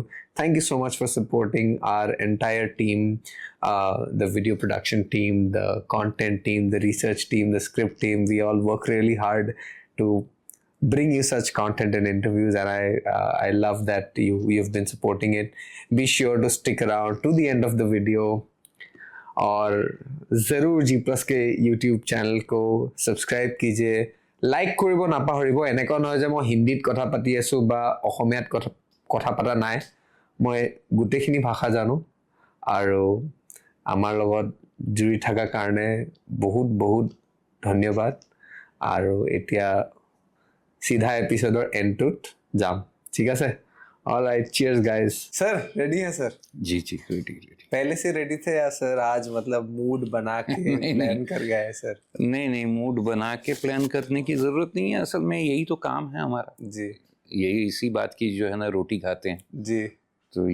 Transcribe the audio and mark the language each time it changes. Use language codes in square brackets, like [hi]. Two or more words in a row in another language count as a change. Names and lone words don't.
[en] Thank you so much for supporting our entire team, the video production team, the content team, the research team, the script team. We all work really hard to bring you such content and interviews, and I love that you've been supporting it. Be sure to stick around to the end of the video, [hi] और ज़रूर G+ के YouTube चैनल को सब्सक्राइब कीजिए, लाइक [as] কৰিব নাপাহৰিব। এনেকুৱা নহয় যে মই হিন্দীত কথা পাতি আছোঁ বা অসমীয়াত কথা পতা নাই, মই গোটেইখিনি ভাষা জানো, আৰু আমাৰ লগত জুৰি থকাৰ কাৰণে বহুত বহুত ধন্যবাদ। আৰু এতিয়া सीधा एपिसोडर एंडটোত যাম, ঠিক আছে? [en] alright, cheers guys. [hi] सर रेडी है सर? जी जी, रेडी। पहले से रेडी थे या सर आज मतलब मूड बना के प्लान कर गए सर? नहीं, मूड बना के प्लान करने की जरूरत नहीं है, असल में यही तो काम है हमारा जी। यही इसी बात की जो है ना, रोटी खाते हैं जी, तो